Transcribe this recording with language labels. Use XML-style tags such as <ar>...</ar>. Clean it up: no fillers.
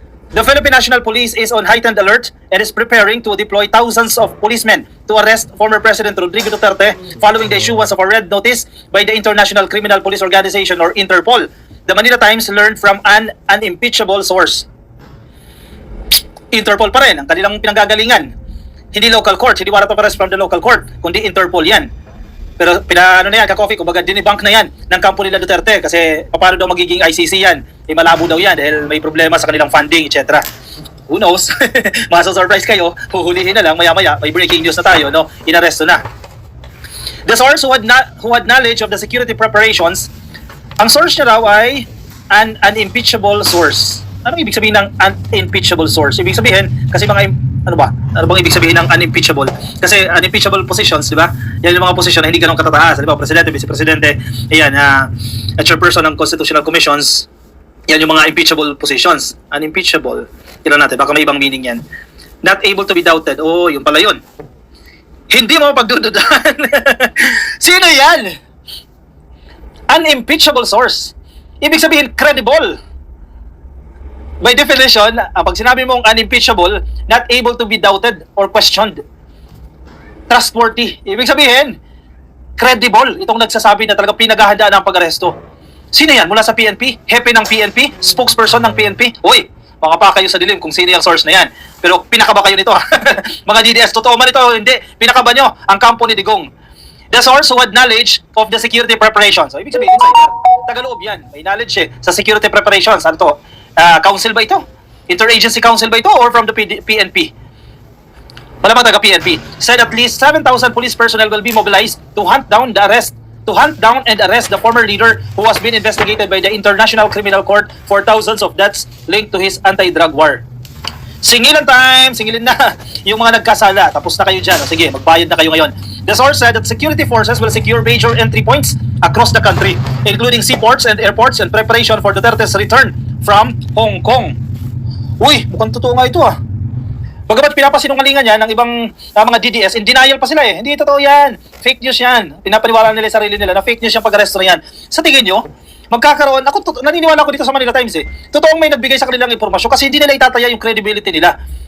<en>The Philippine National Police is on heightened alert and is preparing to deploy thousands of policemen to arrest former President Rodrigo Duterte following the issuance of a red notice by the International Criminal Police Organization or Interpol. The Manila Times learned from an unimpeachable source.</en> <tl>Interpol pa rin ang kanilang pinanggagalingan. Hindi local court, hindi warrant of arrest from the local court, kundi Interpol yan. Pero ano na yan, ka-coffee, kumbaga dinibank na yan ng kampo nila Duterte kasi paano daw magiging ICC yan? Malabo daw yan dahil may problema sa kanilang funding, etc.</tl> <en>Who knows?</en> <tl>Masasurprise kayo, huhulihin na lang, maya-maya, may breaking news na tayo, no? Inaresto na.</tl> <en>The source who had knowledge of the security preparations,</en> <tl>ang source niya raw ay</tl> <en>an unimpeachable source.</en> <tl>Anong ibig sabihin ng unimpeachable source? Ibig sabihin, kasi mga ano bang ibig sabihin ng unimpeachable? Kasi unimpeachable positions, di ba? Yan yung mga posisyon na hindi ganun katataas. Di ba? Presidente, vice-presidente, ayan, chairperson ng constitutional commissions, yan yung mga impeachable positions. Unimpeachable. Tignan natin, baka may ibang meaning yan.</tl> <en>Not able to be doubted.</en> <tl>Oh, yung pala yun. Hindi mo pagdududahan. Sino yan? Unimpeachable source. Ibig sabihin, credible.</tl> <en>By definition,</en> <tl>pag sinabi mong</tl> <en>unimpeachable, not able to be doubted or questioned.</en> <tl>Trustworthy. Ibig sabihin, credible. Itong nagsasabi na talaga pinaghahandaan ang pag-aresto. Sino yan? Mula sa PNP? Hepe ng PNP? Spokesperson ng PNP? Uy, mga pa kayo sa dilim kung sino yung source na yan. Pero pinakaba kayo nito. Mga DDS, totoo man ito, hindi. Pinakaba nyo ang kampo ni Digong.</tl> <en>The source who had knowledge of the security preparations. So,</en> <tl>ibig sabihin,</tl> <en>insider.</en> <tl>Tagaloob yan. May knowledge sa security preparations. Ano to? Council ba ito? Interagency council ba ito? Or from the PNP? Malamang taga-PNP.</tl> <en>Said at least 7,000 police personnel will be mobilized to hunt down and arrest the former leader who has been investigated by the International Criminal Court for thousands of deaths linked to his anti-drug war.</en> <tl>Singilan time! Singilin na yung mga nagkasala. Tapos na kayo dyan. O sige, magbayad na kayo ngayon.</tl> <en>The source said that security forces will secure major entry points across the country, including seaports and airports in preparation for Duterte's return from Hong Kong.</en> <tl>Uy, mukhang totoo nga ito ah. Bagamat pinapasinungalingan yan ng ibang mga DDS, in denial pa sila eh. Hindi totoo yan. Fake news yan. Pinapaniwala nila sa sarili nila na fake news yung pag-aresto na yan. Sa tingin nyo, magkakaroon, naniniwala ko dito sa Manila Times eh. Totoong may nagbigay sa kanilang impormasyon kasi hindi nila itataya yung credibility nila.</tl>